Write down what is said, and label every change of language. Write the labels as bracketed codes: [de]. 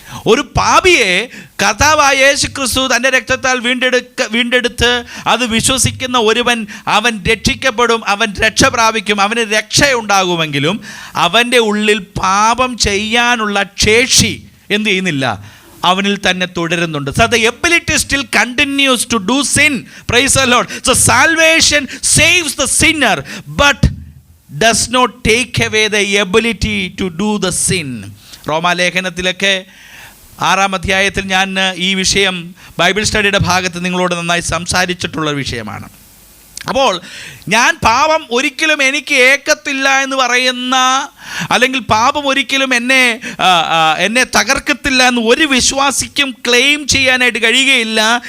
[ml] ഒരു പാപിയെ കർത്താവായ യേശു ക്രിസ്തു തൻ്റെ രക്തത്താൽ വീണ്ടെടുത്ത് അത് വിശ്വസിക്കുന്ന ഒരുവൻ, അവൻ രക്ഷിക്കപ്പെടും, അവൻ രക്ഷ പ്രാപിക്കും, അവന് രക്ഷയുണ്ടാകുമെങ്കിലും അവൻ്റെ ഉള്ളിൽ പാപം ചെയ്യാനുള്ള ശേഷി എന്ത് ചെയ്യുന്നില്ല? അവനിൽ തന്നെ തുടരുന്നുണ്ട്. [en] So the ability still continues to do sin. Praise the Lord. So salvation saves the sinner but does not take away the ability to do the sin. [ml] റോമാലേഖനത്തിലൊക്കെ 6-ാം അധ്യായത്തിൽ ഞാൻ ഈ വിഷയം ബൈബിൾ സ്റ്റഡിയുടെ ഭാഗത്ത് നിങ്ങളോട് നന്നായി സംസാരിച്ചിട്ടുള്ള വിഷയമാണ്. അപ്പോൾ ഞാൻ പാപം ഒരിക്കലും എനിക്ക് ഏക്കത്തില്ല എന്ന് പറയുന്ന, അല്ലെങ്കിൽ പാപം ഒരിക്കലും എന്നെ തകർക്കത്തില്ല എന്ന് ഒരു വിശ്വാസിക്കും ക്ലെയിം ചെയ്യാനായിട്ട് കഴിയുകയില്ല.